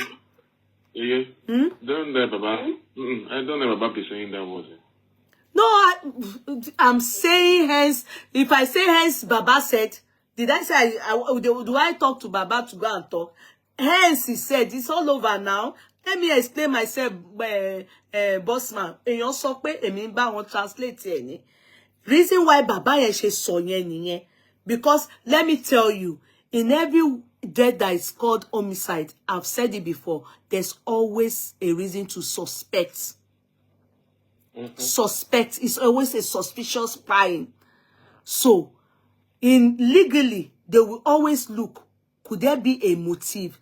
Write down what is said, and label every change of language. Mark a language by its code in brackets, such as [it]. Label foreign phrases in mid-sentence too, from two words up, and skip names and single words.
[en] Yeah. Don't let Baba. I don't let Baba be saying that word. No, I'm saying hence. If I say hence, Baba said, did I say, do I talk to Baba to go and talk? Hence, he said, it's all over now. Let me explain myself, bossman. [yo] Èèyàn sọ pé èmi ń bá wọn translate ẹ̀ ni. [en] Reason why [yo] Baba yẹn ṣe sọ yẹn nìyẹn. [en] Because let me tell you, in every death that is called homicide, I've said it before, there's always a reason to suspect. Suspect is always a suspicious spying. So, legally, they will always look, could there be a motive?